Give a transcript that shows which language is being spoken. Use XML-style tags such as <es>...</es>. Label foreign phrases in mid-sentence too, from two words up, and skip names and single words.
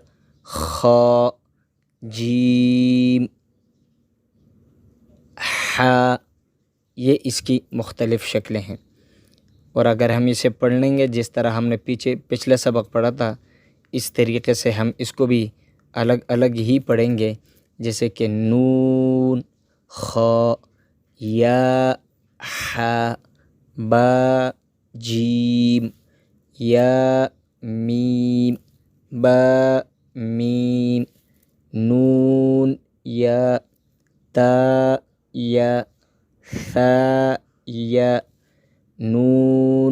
<ur>خا، جیم، حا، یہ اس کی مختلف شکلیں ہیں، اور اگر ہم اسے پڑھ لیں گے جس طرح ہم نے پچھلا سبق پڑھا تھا، اس طریقے سے ہم اس کو بھی الگ الگ ہی پڑھیں گے، جیسے کہ نون، خا، یا، حا، با، جیم، یا، میم، با، میم، نون، یا، تا، یا، ثا، یا، نون،</ur>